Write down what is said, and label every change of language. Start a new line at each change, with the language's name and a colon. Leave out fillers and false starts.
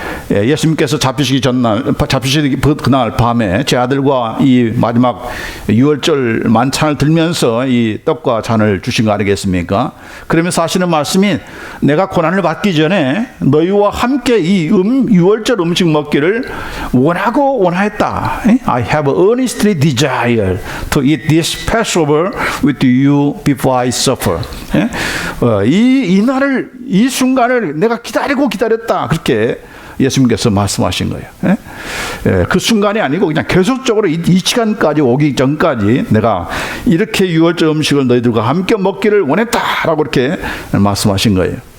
Korean: 예수님께서 잡히시기 그날 밤에 제 아들과 이 마지막 유월절 만찬을 들면서 이 떡과 잔을 주신 거 아니겠습니까? 그러면서 하시는 말씀이, 내가 고난을 받기 전에 너희와 함께 이 유월절 음식 먹기를 원하고 원하였다.
English: I have earnestly desired to eat this Passover with you before I suffer.
Korean: 이 날을, 이 순간을 내가 기다렸다. 그렇게 예수님께서 말씀하신 거예요. 그 순간이 아니고 그냥 계속적으로 이 시간까지 오기 전까지 내가 이렇게 유월절 음식을 너희들과 함께 먹기를 원했다라고 이렇게 말씀하신 거예요.